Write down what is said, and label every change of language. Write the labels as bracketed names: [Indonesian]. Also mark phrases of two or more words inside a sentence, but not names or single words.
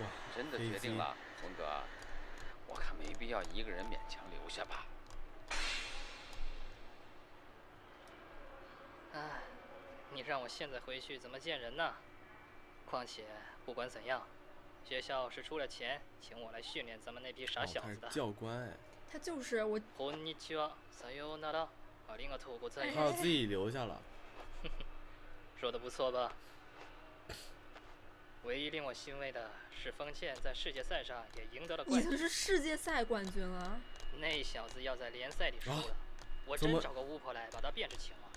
[Chinese] 真的决定了，洪哥，我看没必要一个人勉强留下吧。唉，你让我现在回去怎么见人呢？况且不管怎样。学校是出了钱请我来训练咱们那批傻小子的。他是教官哎。他就是我。 [Japanese] こんにちは、さようなら、ありがとうございます。 [Chinese] 他要自己留下了。说的不错吧？唯一令我欣慰的是，丰茜在世界赛上也赢得了冠军。已经是世界赛冠军了。那小子要在联赛里输了，我真找个巫婆来把他变成青蛙。